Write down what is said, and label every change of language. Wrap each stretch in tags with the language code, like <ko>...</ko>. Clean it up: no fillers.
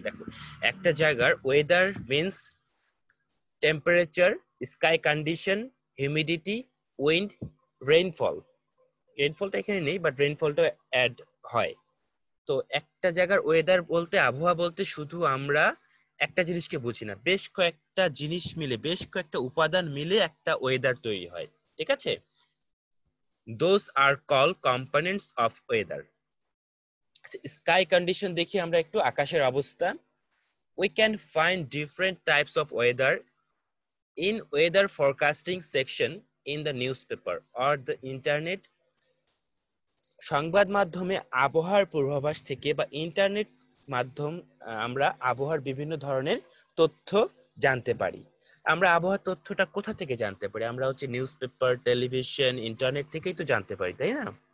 <bn>দেখো, একটা জায়গার weather means temperature, sky condition, humidity, wind, rainfall. রেইনফলটা এখানে নেই, বাট রেইনফলটা অ্যাড হয়। তো একটা জায়গার ওয়েদার বলতে, আবহাওয়া বলতে শুধু আমরা একটা জিনিসকে বুঝি না, বেশ কয়েকটা জিনিস মিলে, বেশ কয়েকটা উপাদান মিলে একটা ওয়েদার তৈরি হয়। ঠিক আছে,</bn> <en>those are called components of weather.</en> <bn>Sky condition দেখি আমরা একটু, আকাশের অবস্থা।</bn> <en>we can find different types of weather in weather forecasting section in the newspaper or the internet.</en> <bn>সংবাদ মাধ্যমে আবহাওয়ার পূর্বাভাস থেকে বা ইন্টারনেট মাধ্যম আমরা আবহাওয়ার বিভিন্ন ধরনের তথ্য জানতে পারি। আমরা আবহাওয়ার তথ্যটা কোথা থেকে জানতে পারি? আমরা হচ্ছে নিউজ পেপার, টেলিভিশন, ইন্টারনেট থেকেই তো জানতে পারি, তাই না?</bn>